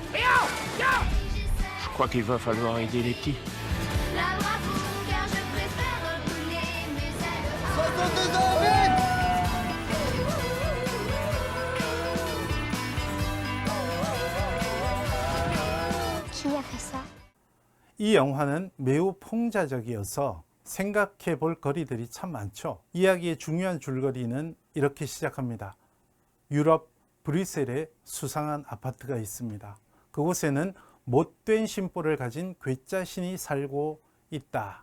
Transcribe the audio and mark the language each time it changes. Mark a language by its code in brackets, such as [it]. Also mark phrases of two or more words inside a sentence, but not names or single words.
[fr] Je crois qu'il va falloir aider les petits. 62 ans à vivre. Qui a fait ça? [ko] 이 영화는 매우 풍자적이어서 생각해 볼 거리들이 참 많죠. 이야기의 중요한 줄거리는 이렇게 시작합니다. 유럽 브뤼셀에 수상한 아파트가 있습니다. 그곳에는 못된 심보를 가진 괴짜신이 살고 있다.